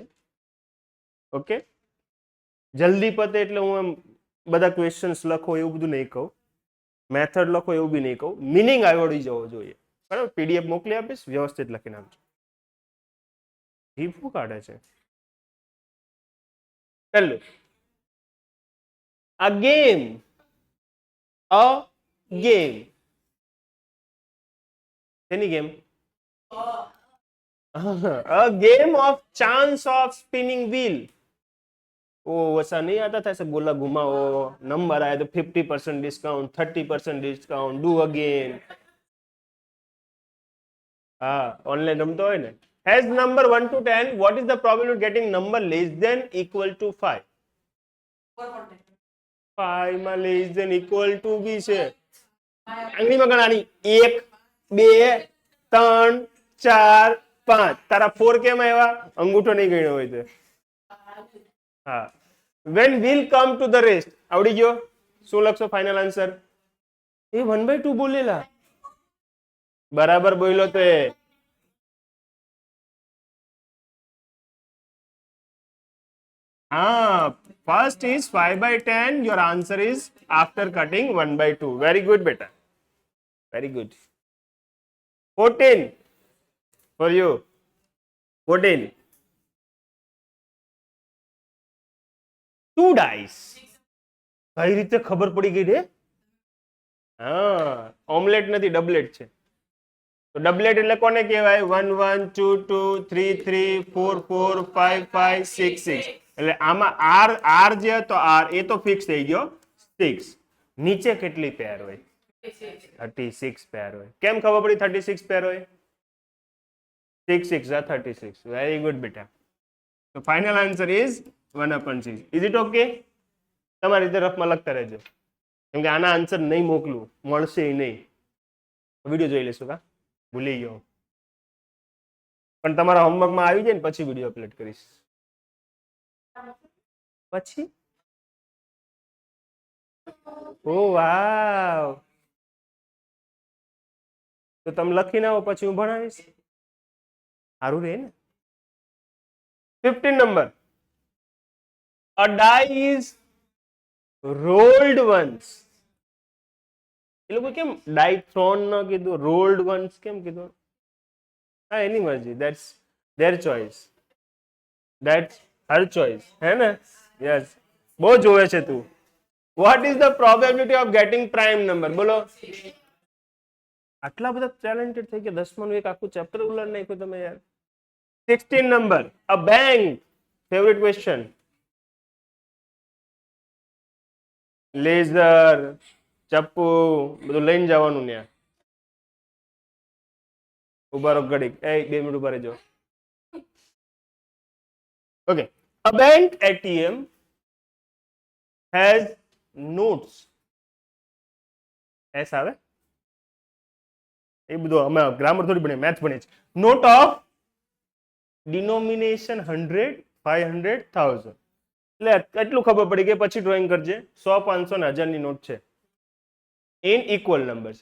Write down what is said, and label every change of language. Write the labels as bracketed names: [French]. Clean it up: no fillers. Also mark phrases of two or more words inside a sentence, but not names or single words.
[Gujarati] ઓકે, જલ્દી પતે એટલે હું એમ બધા ક્વેશ્ચન્સ લખો એવું બધું નહીં કહું, મેથડ લખો એવું બી નહીં કહું, મિનિંગ આવડી જવો જોઈએ. બરાબર? પીડીએફ મોકલી આપીશ, વ્યવસ્થિત લખીને આપજો. જીભ શું કાઢે છે? પહેલું, [English] a game [Gujarati] એની ગેમ [English] a game of chance of spinning wheel. [Hindi] ओ वैसा नहीं आता था, ऐसे गोला घुमाओ, नंबर आए तो 50% डिस्काउंट, 30% डिस्काउंट, [English] do again. [Gujarati] હા, ઑનલાઇન રમતો હોય ને, [English] has number 1 to 10, what is the probability of getting number less than equal to 5? [Gujarati] 5 માં [English] less than equal to [Gujarati] બી છે. આંગળીમાં ગણાની 1 2 3 4 5. તારા 4 કેમ આવ્યા? અંગૂઠો નહીં ગણ્યો હોય તો. હા. [English] when will come to the rest? [Gujarati] આવડી ગયો? શું લખશો [English] final answer? [Gujarati] એ 1/2 બોલેલા. બરાબર બોલ્યો તો એ. [English] First is 5/10. Your answer is after cutting 1/2. Very good, beta. Very good. 14 for you. 14. 2 dice. [Gujarati] કઈ રીતે ખબર પડી ગઈ રે? ઓમલેટ નથી, ડબલેટ છે. તો ડબલેટ એટલે કોને કહેવાય? 1 1 2 2 3 3 4 4 5 5 6 6. એટલે આમાં આર જે હતો આર એ તો ફિક્સ થઈ ગયો 6. નીચે કેટલી પેર હોય? 36 પેર હોય. કેમ ખબર પડી 36 પેર હોય? 6 6 [English] are 36. Very good, beta. So final answer is 1/6. Is it okay? [Gujarati] તમારી રીતે રફમાં લખતા રહેજો, કેમ કે આના આન્સર નહીં મોકલું, મળશે નહીં. વિડીયો જોઈ લેશું કા? ભૂલી ગયો. પણ તમારા હોમવર્કમાં આવી જાય ને પછી વિડીયો અપલોડ કરીશ. પછી ઓ વાવ, તો તમે લખીને આવો પછી હું ભણાવીશ. સારું રહે ને. 15 નંબર. [English] A die is rolled once. [Gujarati] એ લોકો કેમ [English] die thrown [Gujarati] ન કીધું, [English] rolled once [Gujarati] કેમ કીધું? હા, એની મરજી. [English] That's their choice. That's her choice. [Gujarati] હે ને? Yes. બહુ જોવે છે તું. [English] What is the probability of getting prime number? [Gujarati] બોલો. આટલા બધા ટેલેન્ટેડ થઈ ગયા, 10માનું એક આખું ચેપ્ટર ઉલટ નાખ્યું તમે યાર. 16 નંબર. [English] A bank. Favorite question. [Gujarati] લેઝર, ચપ્પુ બધું લઈને જવાનું ને. ઉભા રહો ઘડીક, 2 મિનિટ ઉભા રહેજો. ઓકે. [English] A bank ATM has notes. [Gujarati] એસ આવે એ બધું અમે ગ્રામર થોડી ભણીએ, મેથ્સ ભણીએ છીએ. [English] note of denomination 100, 500, 1000. [Gujarati] એટલે એટલું ખબર પડી કે પછી ડ્રોઈંગ કરજે. 100, 500 ને 1000 ની નોટ છે. [English] in equal numbers.